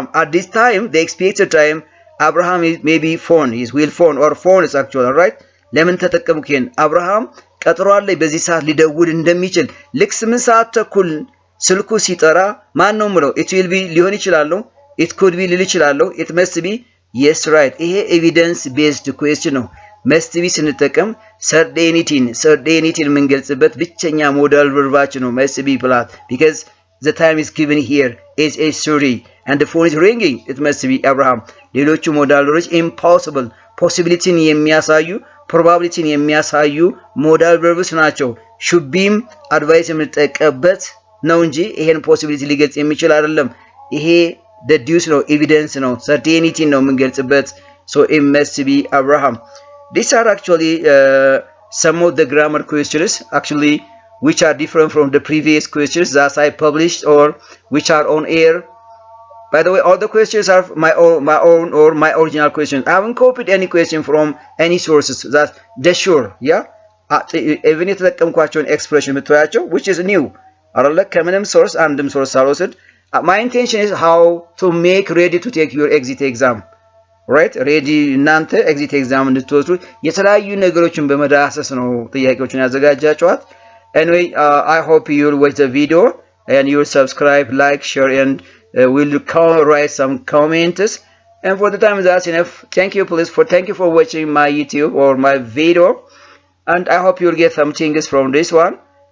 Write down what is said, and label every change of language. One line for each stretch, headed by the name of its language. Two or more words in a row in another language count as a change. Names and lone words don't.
English: At this time, the expected time, Abraham is maybe phone. His will phone or phone is actual, alright?
Amharic: Lemon ተጠቀምኩኝ Abraham ቀጠሮ አለ በዚህ ሰዓት ሊደውል እንደሚችል ልክ 8 ሰዓት ተኩል ስልኩ ሲጠራ ማን ነው ምለው?
English: It will be
Amharic: ሊሆን ይችላል ነው
English: it could be
Amharic: ሊል ይችላል።
English: it must be yes right። ይሄ evidence based question ነው። must be ስንጠቀም certainty
Amharic: የምንገልጽበት ብቸኛ ሞዳል ቨርባችን ነው
English: must be ፕላት because the time is given here is 8:30 and the phone is ringing it must be Abraham።
Amharic: ሌሎቹ ሞዳሎች
English: impossible possibilityን የሚያሳዩ probabilityን
Amharic: የሚያሳዩ ሞዳል ቨርብስ ናቸው።
English: should be
Amharic: አድቫይስ የምንጠቀምበት ነው እንጂ ይሄን
English: possibility
Amharic: ሊገልጽ የሚችል አይደለም።
English: ይሄ deduce ነው evidence ነው certainty
Amharic: ነው የምንገልጽበት
English: so it must be Abraham. These are actually some of the grammar questions actually which are different from the previous questions that I published or which are on air. By the way, all the questions are my own or my original questions. I haven't copied any question from any sources. That's sure. Yeah. Even if የተጠቀምኳቸውን expression ብትወያቸው which is new አይደለ
Amharic: ከምንም source አንድም source ሳልወስድ
English: my intention is how to make ready to take your exit exam. Right? Ready እናንተ exit exam
Amharic: እንድትወስዱ የተለያዩ ነገሮችን በመዳሰስ ነው ጥያቄዎችን ያዘጋጃችኋት።
English: Anyway, I hope you'll watch the video and you'll subscribe, like, share and will write some comments. And for the time that's enough. Thank you for watching my YouTube or my video. And I hope you'll get some things from this one.